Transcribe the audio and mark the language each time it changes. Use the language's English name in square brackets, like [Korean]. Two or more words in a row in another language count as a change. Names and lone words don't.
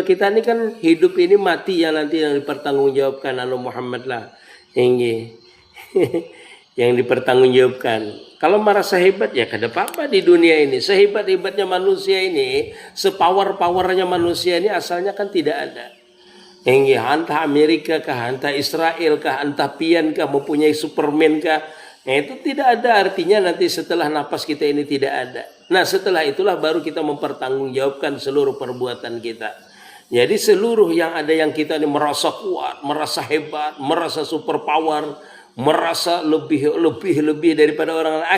[Indonesian] Kita ini kan hidup ini mati yang nanti yang dipertanggungjawabkan oleh Muhammad lah. Ini yang dipertanggungjawabkan. Kalau merasa hebat ya kada apa-apa di dunia ini. Sehebat-hebatnya manusia ini, sepower-powernya manusia ini asalnya kan tidak ada. Hingga hanta Amerika kah, hanta Israel kah, hanta pian kah, mempunyai Superman kah, itu tidak ada artinya nanti setelah napas kita ini tidak ada. Nah setelah itulah baru kita mempertanggungjawabkan seluruh perbuatan kita. Jadi seluruh yang ada yang kita ini merasa kuat, merasa hebat, merasa superpower, merasa lebih daripada orang lain.